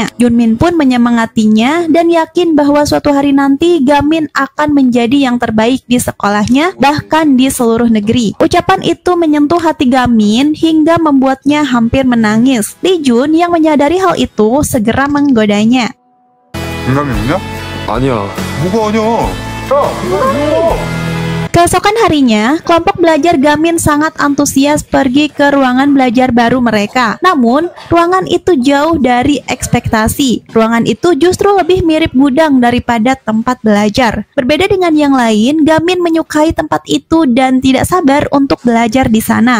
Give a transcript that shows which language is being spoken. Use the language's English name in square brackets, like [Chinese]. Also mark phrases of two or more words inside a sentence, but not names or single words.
[Indonesian] Junmin pun menyemangatinya dan yakin bahwa suatu hari nanti Gamin akan menjadi yang terbaik di sekolahnya, bahkan di seluruh negeri. Ucapan itu menyentuh hati Gamin hingga membuatnya hampir menangis. Lee Jun yang menyadari hal itu segera menggodanya. [Korean] 인감이 없냐? 아니야. 뭐가 아니야? 야, 이거 [Indonesian] Keesokan harinya, kelompok belajar Gamin sangat antusias pergi ke ruangan belajar baru mereka. Namun, ruangan itu jauh dari ekspektasi. Ruangan itu justru lebih mirip gudang daripada tempat belajar. Berbeda dengan yang lain, Gamin menyukai tempat itu dan tidak sabar untuk belajar di sana.